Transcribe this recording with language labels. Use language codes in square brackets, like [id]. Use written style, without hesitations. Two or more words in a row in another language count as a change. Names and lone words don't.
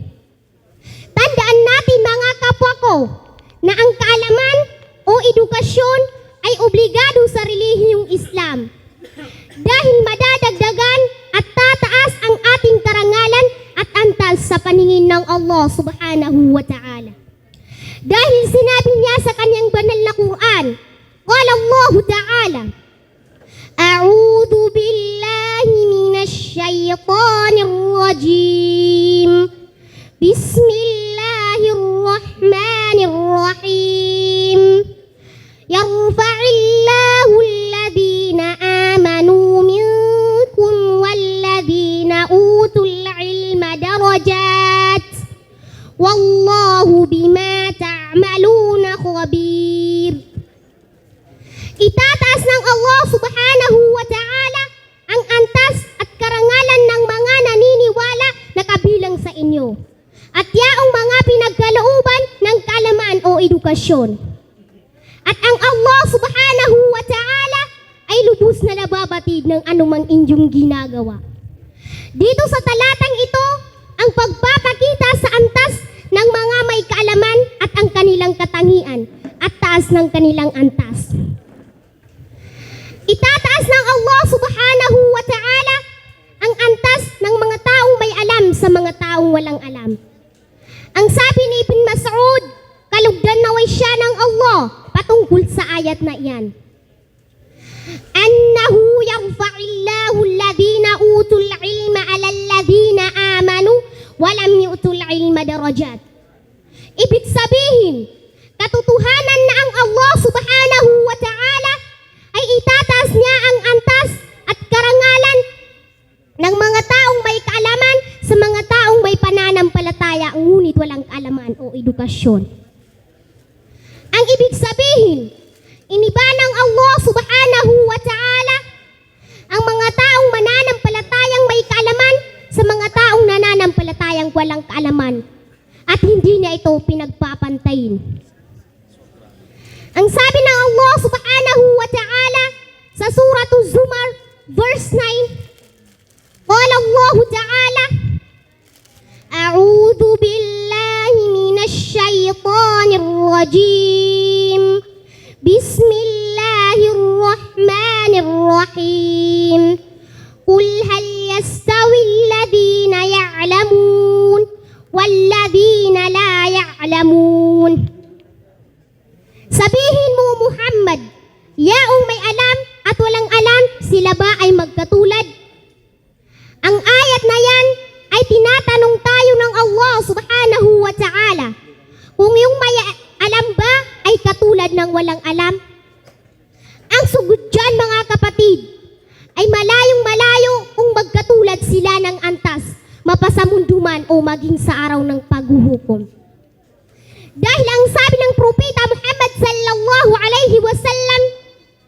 [tl] Tandaan natin mga kapwa ko na ang kaalaman o edukasyon ay obligado sa relihiyong Islam. Dahil madadagdagan at tataas ang ating karangalan at antas sa paningin ng Allah [ar] سبحانه وتعالى. [tl] Dahil sinabi niya sa kanyang banal na Quran, [ar] قال الله تعالى أعوذ بالله من الشيطان الرجيم. Bismillahirrahmanirrahim. يرفع الله الذين آمنوا منكم والذين أوتوا العلم درجات. والله بما تعملون خبير. [tl] Itataas ng Allah [ar] سبحانه وتعالى [tl] ang antas at karangalan ng mga naniniwala na kabilang sa inyo, at yaong mga pinagkalooban ng kaalaman o edukasyon. At ang Allah [ar] سبحانه وتعالى [tl] ay lubos na nababatid ng anumang inyong ginagawa. Dito sa talatang ito, ang pagpapakita sa antas ng mga may kaalaman at ang kanilang katangian at taas ng kanilang antas. Itataas ng Allah [ar] سبحانه وتعالى [tl] ang antas ng mga taong may alam sa mga taong walang alam. Ang sabi ni Ibn Mas'ud, kalugdan naway siya ng Allah patungkol sa ayat na iyan. [ar] أنه يرفع الله الذين أوتوا العلم على الذين آمنوا ولم يؤتوا العلم درجات. [tl] Ibig sabihin, katotohanan na ang Allah [ar] سبحانه وتعالى [tl] ay itataas niya ang antas at karangalan ng mga taong may kaalaman sa mga taong may pananampalataya ngunit walang kaalaman o edukasyon. Ang ibig sabihin, iniba ng Allah [ar] سبحانه وتعالى [tl] ang mga taong mananampalatayang may kaalaman sa mga taong nananampalatayang walang kaalaman, at hindi niya ito pinagpapantayin. Ang sabi ng Allah [ar] سبحانه وتعالى [tl] sa Suratul Zumar verse 9, [ar] قال الله تعالى أعوذ بالله من الشيطان الرجيم. Bismillahirrahmanirrahim. قل هل يستوي الذين يعلمون والذين لا يعلمون. [tl] Sabihin mo Muhammad, yaong may alam at walang alam, sila ba ay magkatulad? Ang ayat na yan ay tinatanong tayo ng Allah [ar] سبحانه وتعالى [tl] kung yung may alam ba ay katulad ng walang alam. Ang sugod dyan mga kapatid ay malayong malayo kung magkatulad sila ng antas, mapasamunduman o maging sa araw ng paghuhukom. Dahil ang sabi ng Propeta Muhammad [ar] صلى الله عليه وسلم